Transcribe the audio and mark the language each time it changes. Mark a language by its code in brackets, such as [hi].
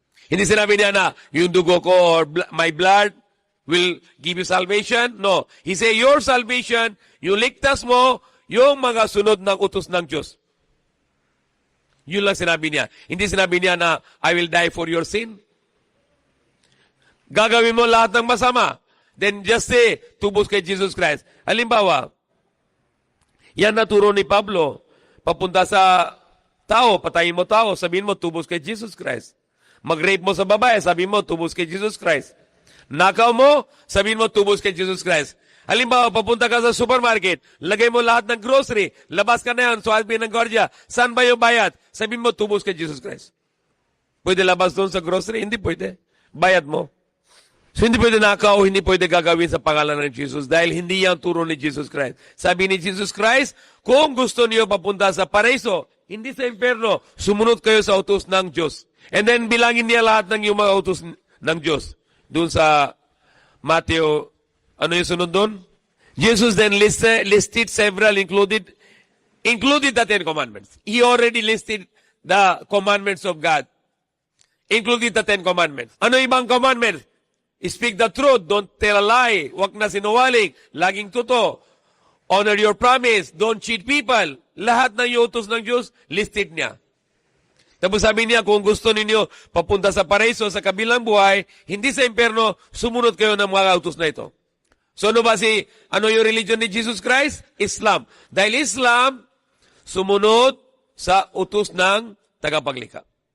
[tl] Hindi sinabi niya na, yung dugo ko [en] or my blood will give you salvation. [tl] No. [en] He say, your salvation, [tl] yung ligtas mo, yung mga sunod ng utos ng Diyos. Yun lang sinabi niya. Hindi sinabi niya na, [en] I will die for your sin. [tl] Gagawin mo lahat ng masama. [en] Then just say, tubos kay Jesus Christ. [tl] Halimbawa, yan naturo ni Pablo. Papunta sa tao, patayin mo tao, sabihin mo, tubos kay Jesus Christ. Mag-rape mo sa babae, sabihin mo, tubos kay Jesus Christ. Nakaw mo, sabihin mo, tubos kay Jesus Christ. Halimbawa, papunta ka sa supermarket, lagay mo lahat ng grocery, labas ka na yan, sabihin ng guardia, saan ba yung bayad? Sabihin mo, tubos kay Jesus Christ. Pwede labas doon sa grocery? Hindi pwede. Bayad mo. So, hindi pwede nakaw, hindi pwede gagawin sa pangalan ng Jesus dahil hindi yan turo ni Jesus Christ. Sabi ni Jesus Christ, kung gusto niyo papunta sa paraiso, hindi sa impyerno, sumunod kayo sa utos ng Diyos. [en] And then, [tl] bilangin niya lahat ng yung mga utos ng Diyos. Doon sa Matthew, ano yung sunod doon? [en] Jesus then listed several, included the Ten Commandments. He already listed the commandments of God. Included the Ten Commandments. [tl] Ano ibang [en] commandments? Speak the truth, don't tell a lie, [tl] huwag na sinungaling, laging totoo. [en] Honor your promise, don't cheat people. [tl] Lahat ng utos ng Diyos, listed niya. Tapos sabi niya, kung gusto ninyo papunta sa paraiso, sa kabilang buhay, hindi sa impyerno, sumunod kayo ng mga utos na ito. So ano yung religion ni Jesus Christ? Islam. Dahil Islam, sumunod sa utos ng tagapaglikha.